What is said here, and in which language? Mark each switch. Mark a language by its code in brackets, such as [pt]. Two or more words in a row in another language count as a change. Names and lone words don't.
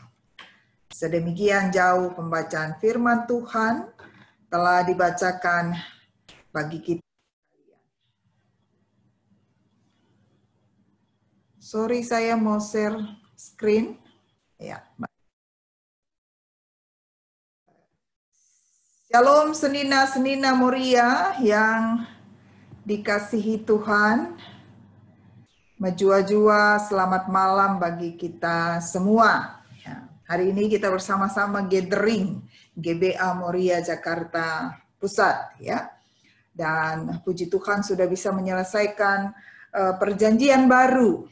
[id] Sedemikian jauh pembacaan firman Tuhan telah dibacakan bagi kita. Sorry, saya mau [en] share screen. [id] Ya. Shalom senina-senina Moria yang dikasihi Tuhan. Majua-jua, selamat malam bagi kita semua. Ya. Hari ini kita bersama-sama gathering GBA Moria Jakarta Pusat, ya. Dan puji Tuhan sudah bisa menyelesaikan perjanjian baru.